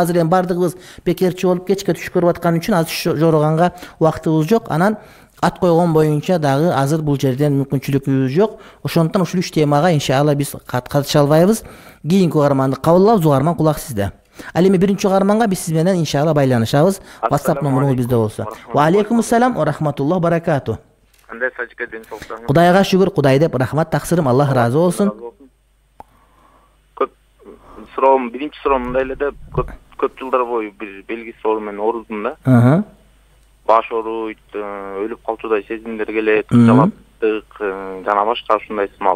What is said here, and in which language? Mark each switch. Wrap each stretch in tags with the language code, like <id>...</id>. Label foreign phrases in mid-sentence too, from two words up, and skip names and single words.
<ky>Азыр эми бардыгыбыз бекерчи болуп кечке түш көрүп аткан үчүн азыр түш жороганга убактыбыз жок. Анан ат койгон боюнча дагы азыр бул жерден мүмкүнчүлүгүбүз жок. Ошондуктан ушул 3 темага иншалла биз катыша албайбыз. Кийинки угарманды кабыл алабыз. Угарман, кулак сизде. Ал эми биринчи угарманга биз сиз менен иншалла байланышабыз. WhatsApp номеруңуз бизде болсо.</ky> <ar>و عليكم السلام و رحمة الله بركاته.</ar> <ky>Кандай сажыкка ден соктуңуз? Кудайга шүгүр, Кудай деп рахмат таксырым, Аллах ыраазы болсун. Көп суроом, биринчи суроом мындай эле да, көп жылдар бою бир белгисиз оору менен оорудум да. Баш ооруйт, өлүп калчудай сезимдер келет, жалаптык, жана башка ушундай сымал.</ky>